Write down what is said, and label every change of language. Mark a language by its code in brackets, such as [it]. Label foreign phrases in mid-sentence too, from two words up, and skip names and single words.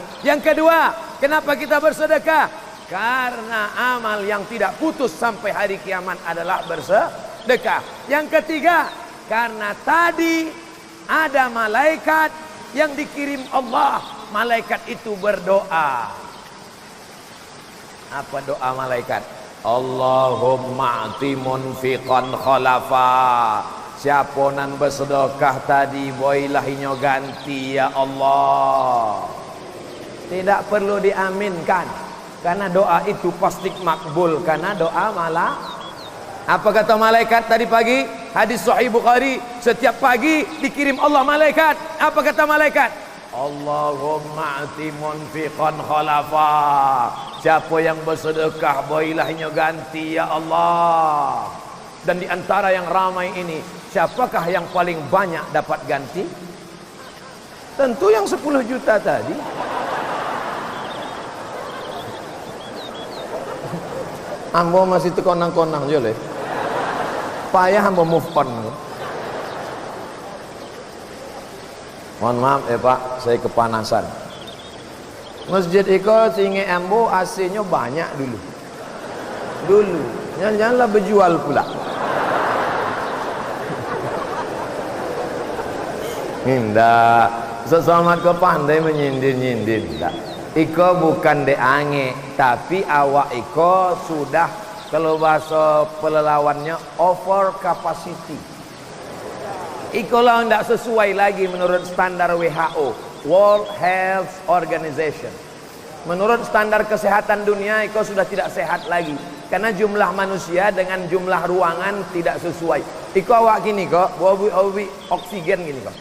[id] Yang kedua, kenapa kita bersedekah? Karena amal yang tidak putus sampai hari kiamat adalah bersedekah. Yang ketiga, karena tadi ada malaikat yang dikirim Allah. Malaikat itu berdoa. Apa doa malaikat? [ar] اللهم أعط منفقا خلفا. [min] Siapa nan bersedekah tadi, boilah inyo ganti ya Allah. [id] Tidak perlu diaminkan. Karena doa itu pasti makbul. Karena doa malah. Apa kata malaikat tadi pagi? Hadis Sahih Bukhari. Setiap pagi dikirim Allah malaikat. Apa kata malaikat? [ar] اللهم أعط منفقا خلفا. [min] Siapa yang bersedekah, boilah inyo ganti ya Allah. [id] Dan di antara yang ramai ini, siapakah yang paling banyak dapat ganti? Tentu yang 10 juta tadi. [min] Ambo masih terkonang-konang je le. Payah ambo [en] move on. [id] Mohon maaf ya Pak, saya kepanasan. [min] Masjid Iko singe ambo AC-nya banyak dulu. Janganlah berjual pula. Nggak, seselamat kau pandai menyindir-nyindir. Nggak. Iko bukan deange, tapi awak Iko sudah, kalau bahasa pelelawannya, [en] over capacity. [min] Iko lah tidak sesuai lagi menurut standar WHO, World Health Organization. Menurut standar kesehatan dunia, Iko sudah tidak sehat lagi. [id] Karena jumlah manusia dengan jumlah ruangan tidak sesuai. [min] Iko awak gini kok, bawa oksigen gini kok.